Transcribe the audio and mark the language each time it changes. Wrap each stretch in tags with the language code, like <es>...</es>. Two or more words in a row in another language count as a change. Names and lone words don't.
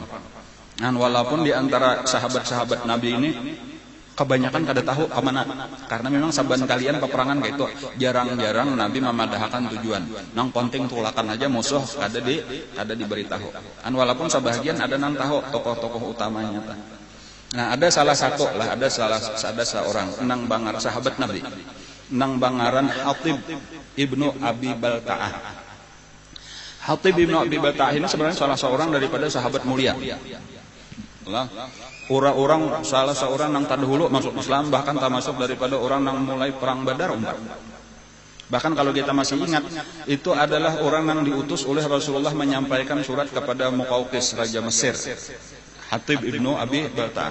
<id>Walaupun di antara sahabat-sahabat Nabi ini kebanyakan kada tahu kemana karena memang saban kalian peperangan kayak itu jarang-jarang Nabi memadahkan tujuan nang penting tulakan aja musuh kada diberitahu walaupun sebagian ada nang tahu tokoh-tokoh utamanya ada salah satu lah ada seorang nang bangar sahabat Nabi nang bangaran Hatib ibnu Abi Balta'ah. Hatib ibnu Abi Balta'ah ini sebenarnya salah seorang daripada sahabat mulia. Orang-orang salah seorang yang terdahulu masuk Islam bahkan termasuk daripada orang yang mulai perang Badar bahkan kalau kita masih ingat itu adalah orang yang diutus oleh Rasulullah menyampaikan surat kepada Muqawqis Raja Mesir Hatib ibnu Abi Balta'ah.</id>